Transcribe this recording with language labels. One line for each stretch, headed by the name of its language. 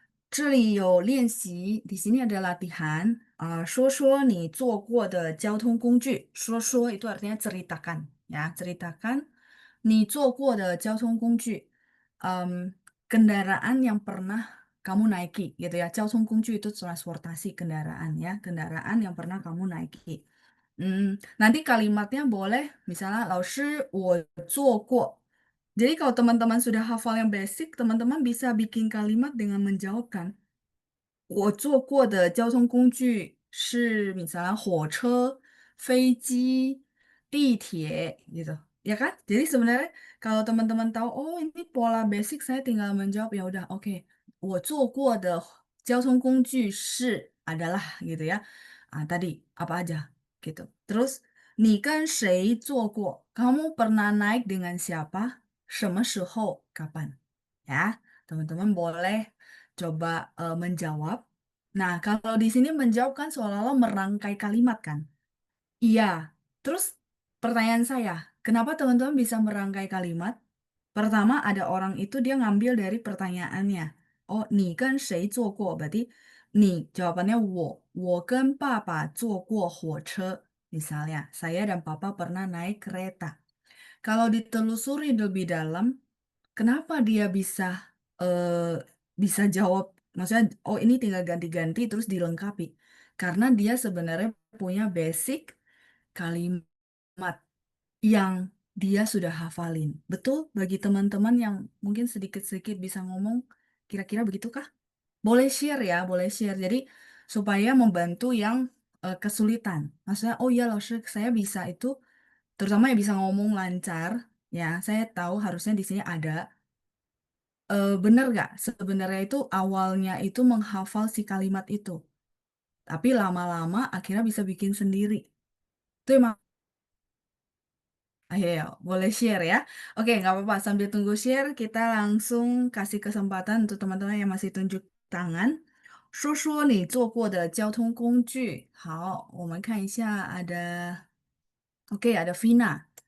Chinese: 这里有练习，
Indonesian: di sini ada latihan.
Chinese: 说说你坐过的交通工具。
Indonesian: 说说 itu artinya ceritakan, ya, ceritakan
Chinese: 你坐过的交通工具.
Indonesian: Kendaraan yang pernah kamu naiki, gitu ya. 交通工具 itu transportasi kendaraan, ya, kendaraan yang pernah kamu naiki. Nanti kalimatnya boleh, misalnya,
Chinese: 老师我坐过.
Indonesian: Jadi kalau teman-teman sudah hafal yang basic, teman-teman bisa bikin kalimat dengan menjawabkan.
Chinese: 我坐过的交通工具是 misalnya 火车, 飞机, 地铁, gitu. Ya kan?
Indonesian: Jadi sebenarnya kalau teman-teman tahu, oh ini pola basic, saya tinggal menjawab, ya udah, oke.
Chinese: 我坐过的交通工具是 adalah gitu ya.
Indonesian: Tadi apa aja gitu. Terus
Chinese: 你跟谁坐过?
Indonesian: Kamu pernah naik dengan siapa?
Chinese: 什么时候?
Indonesian: Kapan? Ya, teman-teman boleh coba menjawab. Nah, kalau di sini menjawab kan seolah-olah merangkai kalimat kan? Iya. Terus pertanyaan saya, kenapa teman-teman bisa merangkai kalimat? Pertama, ada orang itu dia ngambil dari pertanyaannya.
Chinese: Oh, 你跟谁坐过?
Indonesian: Berarti 你 jawabannya
Chinese: 我跟爸爸坐过火车.
Indonesian: Misalnya, saya dan papa pernah naik kereta. Kalau ditelusuri lebih dalam, kenapa dia bisa jawab? Maksudnya, oh ini tinggal ganti-ganti terus dilengkapi. Karena dia sebenarnya punya basic kalimat yang dia sudah hafalin. Betul bagi teman-teman yang mungkin sedikit-sedikit bisa ngomong, kira-kira begitukah? Boleh share ya, boleh share. Jadi supaya membantu yang kesulitan. Maksudnya, oh iya loh, saya bisa itu, terutama yang bisa ngomong lancar. Ya, saya tahu harusnya di sini ada. Bener nggak? Sebenarnya itu awalnya itu menghafal si kalimat itu. Tapi lama-lama akhirnya bisa bikin sendiri. Itu emang, ayo, boleh share ya. Oke, nggak apa-apa. Sambil tunggu share, kita langsung kasih kesempatan untuk teman-teman yang masih tunjuk tangan.
Chinese: 说说你坐过的交通工具。好，我们看一下ada Oke, ada Vina.